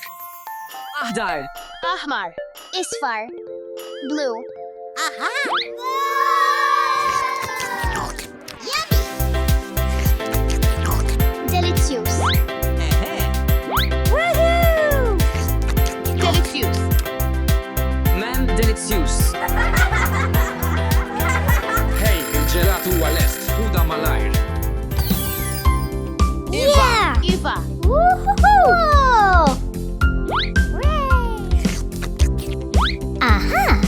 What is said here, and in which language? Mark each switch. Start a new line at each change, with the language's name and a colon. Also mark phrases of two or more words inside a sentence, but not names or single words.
Maltese: Aħdar. Aħmar. Isfar.
English: Blue. Aha! Yummy! Delicious. Woohoo! Delicious.
Maltese: Mem delizzjuż. Hej, il-ġelat huwa lest, ħuda malajr.
English: Yeah! Iva. Woohoo! Aha!